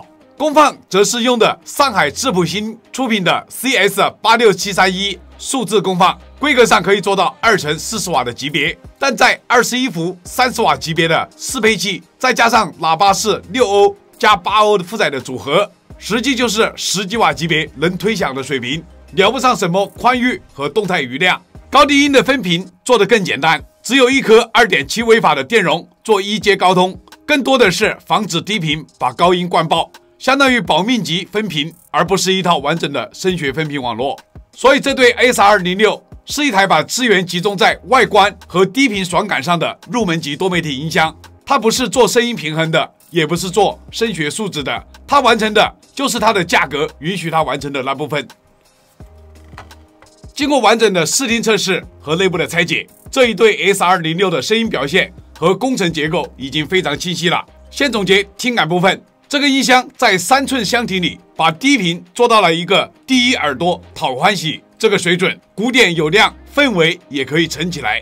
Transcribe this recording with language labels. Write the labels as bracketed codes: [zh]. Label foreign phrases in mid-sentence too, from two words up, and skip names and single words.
[zh] 功放則是用的上海智譜芯出品的 CS86731 數字功放，規格上可以做到2乘40瓦的級別，但在21伏30瓦級別的適配器，再加上喇叭是6歐加8歐的負載的組合，實際就是10幾瓦級別能推響的水平，聊不上什麼寬裕和動態餘量。高低音的分頻做得更簡單，只有一顆2.7微法的電容做1階高通，更多的是防止低頻把高音灌爆，相當於保命級分頻，而不是一套完整的聲學分頻網絡。所以這對 SR-R06 是一台把資源集中在外觀和低頻爽感上的入門級多媒體音箱。它不是做聲音平衡的，也不是做聲學素質的，它完成的就是它的價格允許它完成的那部分。經過完整的試聽測試和內部的拆解，這一對 SR-R06 的聲音表現和工程結構已經非常清晰了。先總結聽感部分，這個音箱在3寸箱體裡，把低頻做到了一個第一耳朵討歡喜這個水準，鼓點有亮，氛圍也可以撐起來。